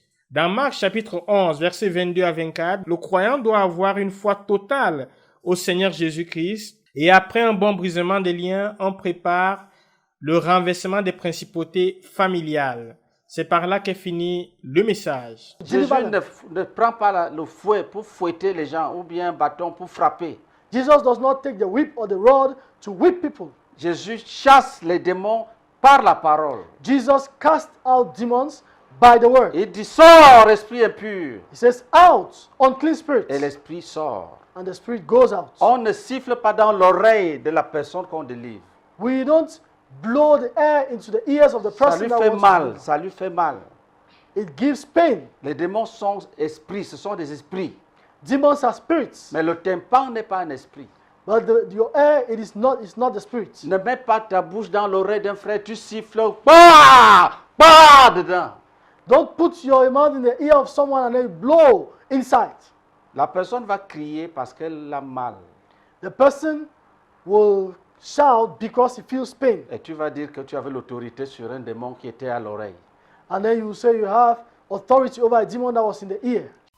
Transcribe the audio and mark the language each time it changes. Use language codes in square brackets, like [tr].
[fr] Dans Marc chapitre 11, versets 22 à 24, le croyant doit avoir une foi totale au Seigneur Jésus-Christ. Et après un bon brisement des liens, on prépare le renversement des principautés familiales. C'est par là qu'est fini le message. Jésus ne prend pas le fouet pour fouetter les gens ou bien un bâton pour frapper. [en] Jesus does not take the whip or the rod to whip people. [fr] Jésus chasse les démons par la parole. [en] Jesus cast out demons by the word. [fr] Il dit sors, esprit impur. [en] He says out, unclean spirits. [fr] Et l'esprit sort. [en] And the spirit goes out. [fr] On ne siffle pas dans l'oreille de la personne qu'on délivre. [en] We don't blow the air into the ears of the person. [fr] Ça lui fait mal, ça lui fait mal. [en] It gives pain. [fr] Les démons sont esprits, ce sont des esprits. [en] Demons are spirits. [fr] Mais le tympan n'est pas un esprit. [en] But your air, it's not the spirit. [fr] Ne mets pas ta bouche dans l'oreille d'un frère, tu siffles, bah dedans. [en] Don't put your mouth in the ear of someone and then blow inside. [fr] La personne va crier parce qu'elle a mal. [en] The person will shout because he feels pain. [fr] Et tu vas dire que tu avais l'autorité sur un démon qui était à l'oreille. [en] And then you say you have authority over a demon that was in the ear.